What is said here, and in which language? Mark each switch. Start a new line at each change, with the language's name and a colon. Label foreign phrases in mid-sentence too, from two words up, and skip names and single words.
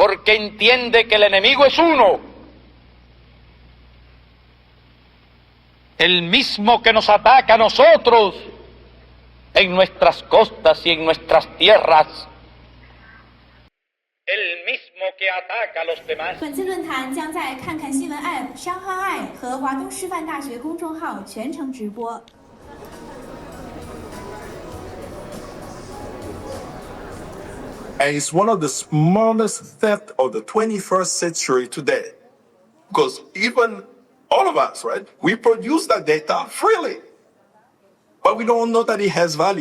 Spanish: porque entiende que el enemigo es uno, el mismo que nos ataca a nosotros en nuestras costas y en nuestras tierras, el mismo que ataca a los demás.
Chinese: 本次论坛将在看看新闻 App、商号 爱和华东师范大学公众号全程直播。
English: And it's one of the smallest thefts of the 21st century today. Because even all of us, right, we produce that data freely, but we don't know that it has value.